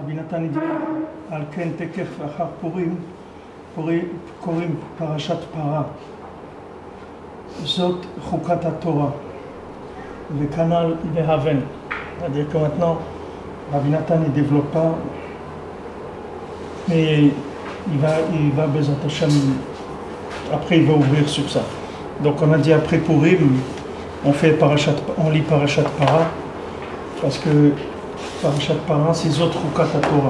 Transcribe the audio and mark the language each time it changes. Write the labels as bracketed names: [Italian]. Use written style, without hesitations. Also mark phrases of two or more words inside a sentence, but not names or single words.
[Hebrew] נתן ידיעה על כן תקף אחר פורים, קוראים פרשת פרה. זאת חוקת התורה, וכנ"ל בהבן. [French] C'est-à-dire que maintenant, Rabbi Nathan ne développe pas, mais il va [Hebrew] בעזרת השם, [French] après il va ouvrir sur ça. Donc on a dit après Purim, on lit [Hebrew] פרשת פרה, [French] parce que [Hebrew] פרשת פרה [French] c'est [Hebrew] זאת חוקת תורה.